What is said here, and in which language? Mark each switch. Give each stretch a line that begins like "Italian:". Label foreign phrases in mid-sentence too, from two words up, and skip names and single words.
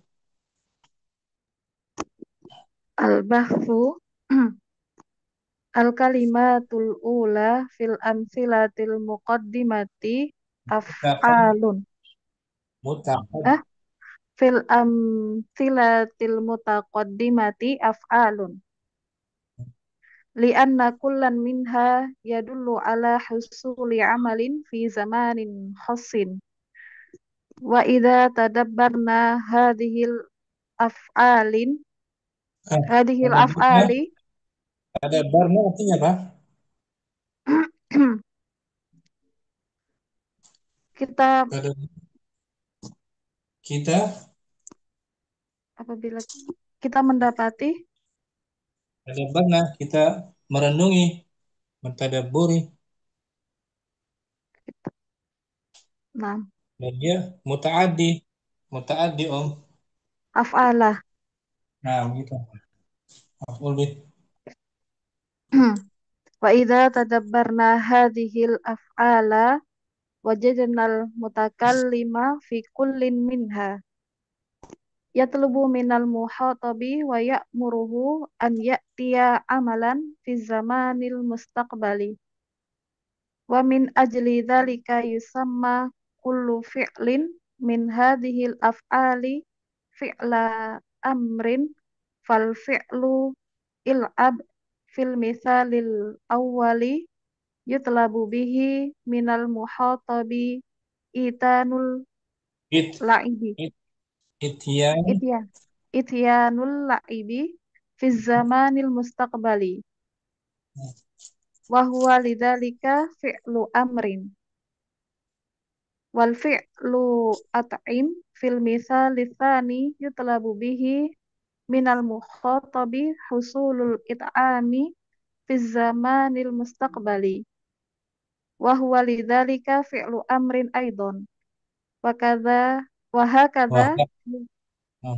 Arabic: البحث الكلمة الأولى في الأمثلة المقدمة أفعال. Mutaqad. آه، في الأمثلة المتقدمة أفعال. لأن كلا منها يدل على حصول عمل في زمن خاص. وإذا تدبرنا أفعال هذه تدبرنا. af'ali
Indonesian: Ada barna artinya apa? kita Ada kita apabila kita mendapati ada barna, kita merenungi, mentadaburi, nah dan dia mutaaddi, mutaaddi om.
Arabic: af'ala
Indonesian: Nah, gitu.
Arabic: مفعول به. وإذا تدبرنا هذه الأفعال وجدنا المتكلم في كل منها يطلب من المخاطب ويأمره أن يأتي عملا في زمن المستقبل ومن أجل ذلك يسمى كل فعل من هذه الأفعال فعل أمر فالفعل العب في المثال الأول يطلب به من المخاطب إتيان It, la'ibi it, ityan, إتيا إتيان اللعب في زمن المستقبل وهو لذلك فعل أمر والفعل أطعم في المثال الثاني يطلب به من المخاطب حصول الإطعام في زمن المستقبل وهو لذلك فعل أمر أيضا وكذا وهكذا wah, nah,